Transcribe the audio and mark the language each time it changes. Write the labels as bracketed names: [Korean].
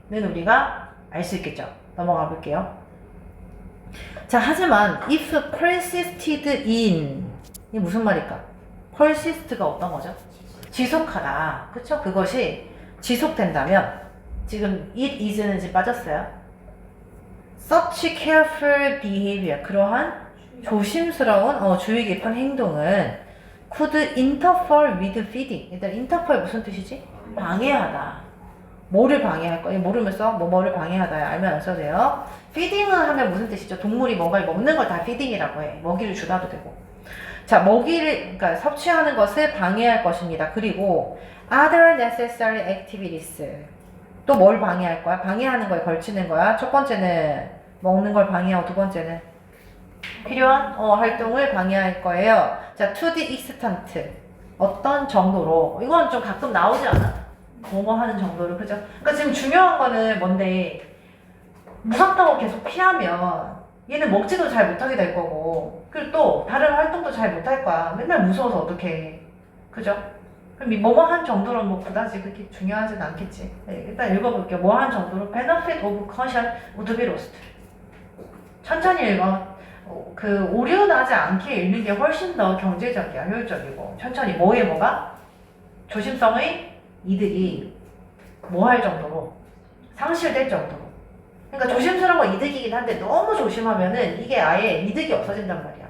[Korean] 는 우리가 알 수 있겠죠. 넘어가 볼게요. 자, 하지만 [English] if persisted in [Korean] 이게 무슨 말일까? persist가 어떤 거죠? 지속하다. 그쵸? 그것이 지속된다면 지금 [English] it is [Korean] 는 지금 빠졌어요. [English] such careful behavior [Korean] 그러한 조심스러운 주의 깊은 행동은 [English] could interfere with feeding. [Korean] 일단 interfere 무슨 뜻이지? 방해하다. 뭐를 방해할 거야? 모르면서 뭐를 방해하다 알면 안 써도 돼요. feeding은 하면 무슨 뜻이죠? 동물이 뭔가를 먹는 걸 다 feeding이라고 해. 먹이를 주다도 되고. 자, 먹이를 그러니까 섭취하는 것을 방해할 것입니다. 그리고 [English] other necessary activities [Korean] 또 뭘 방해할 거야? 방해하는 거에 걸치는 거야. 첫 번째는 먹는 걸 방해하고 두 번째는 필요한 활동을 방해할 거예요. 자, [English] to the extent [Korean] 어떤 정도로 이건 좀 가끔 나오지 않아? 뭐뭐 하는 정도로 그죠? 그러니까 지금 중요한 거는 뭔데 무섭다고 계속 피하면 얘는 먹지도 잘 못하게 될 거고 그리고 또 다른 활동도 잘 못할 거야. 맨날 무서워서 어떡해. 그죠? 그럼 이 뭐뭐 한 정도로 뭐 그다지 그렇게 중요하진 않겠지. 네, 일단 읽어볼게요. 뭐 한 정도로 [English] benefit of caution would be lost. [Korean] 천천히 읽어. 그 오류 나지 않게 읽는 게 훨씬 더 경제적이야. 효율적이고. 천천히 뭐에 뭐가? 조심성의 이득이 뭐 할 정도로 상실될 정도로. 그러니까 조심스러운 거 이득이긴 한데 너무 조심하면은 이게 아예 이득이 없어진단 말이야.